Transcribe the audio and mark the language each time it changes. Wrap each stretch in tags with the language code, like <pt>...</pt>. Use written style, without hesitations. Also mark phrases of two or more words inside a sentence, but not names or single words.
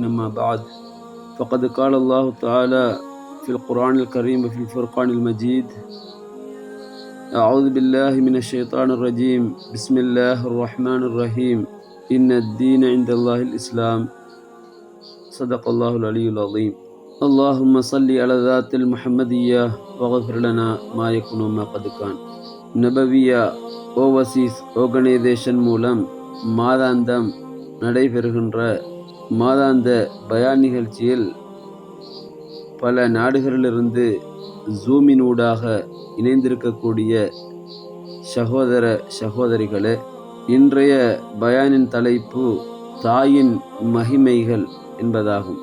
<ar>أما بعد، فقد قال الله تعالى في القرآن الكريم وفي الفرقان المجيد: أعوذ بالله من الشيطان الرجيم، بسم الله الرحمن الرحيم، إن الدين عند الله الإسلام. صدق الله العلي العظيم. اللهم صل على ذات المحمدية واغفر لنا ما يكون ما قد كان.</ar> <ta>நபவியா ஓவர்சீஸ் ஆர்கனைசேஷன் மூலம் மாதாந்தம் நடைபெறுகின்ற மாதாந்த பயான் நிகழ்ச்சியில் பல நாடுகளிலிருந்து ஜூமினூடாக இணைந்திருக்கக்கூடிய சகோதர சகோதரிகளே, இன்றைய பயானின் தலைப்பு தாயின் மகிமைகள் என்பதாகும்.</ta>